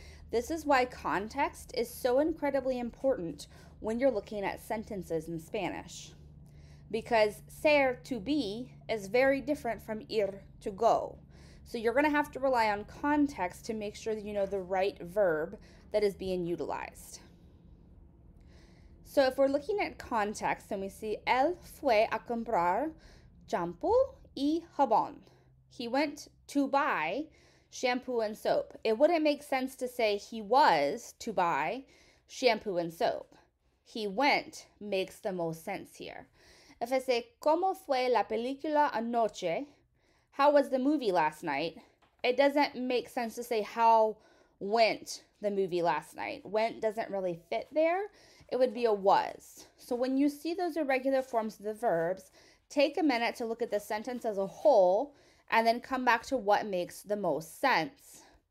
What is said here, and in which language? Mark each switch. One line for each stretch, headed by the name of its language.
English: This is why context is so incredibly important when you're looking at sentences in Spanish. Because ser, to be, is very different from ir, to go. So you're going to have to rely on context to make sure that you know the right verb that is being utilized. So if we're looking at context and we see
Spanish: él fue a comprar shampoo y jabón.
English: He went to buy shampoo and soap. It wouldn't make sense to say he was to buy shampoo and soap. He went makes the most sense here. If I say,
Spanish: ¿Cómo fue la película anoche?
English: How was the movie last night? It doesn't make sense to say how went the movie last night. Went doesn't really fit there. It would be a was. So when you see those irregular forms of the verbs, take a minute to look at the sentence as a whole and then come back to what makes the most sense.